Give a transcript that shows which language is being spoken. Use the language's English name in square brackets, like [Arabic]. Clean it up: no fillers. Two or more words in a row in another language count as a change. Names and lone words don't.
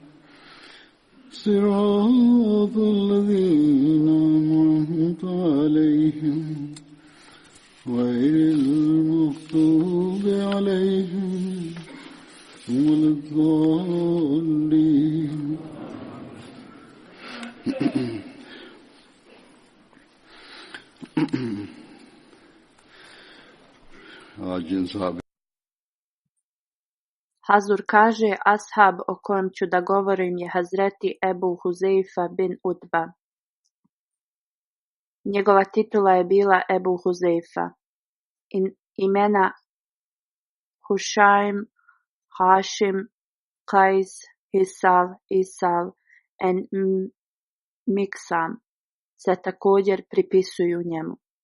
[Arabic] صراط الذين أنعمت عليهم غير المغضوب عليهم ولا الضالين. [Bosnian] Hazur kaže, ashab o kojem ću da govorim je Hazreti Ebu Huzeifa bin Utba. Njegova titula je bila Ebu Huzeifa. Imena Hušajm, Hašim, Kajs, Hisal, Isal en Miksam se također pripisuju njemu.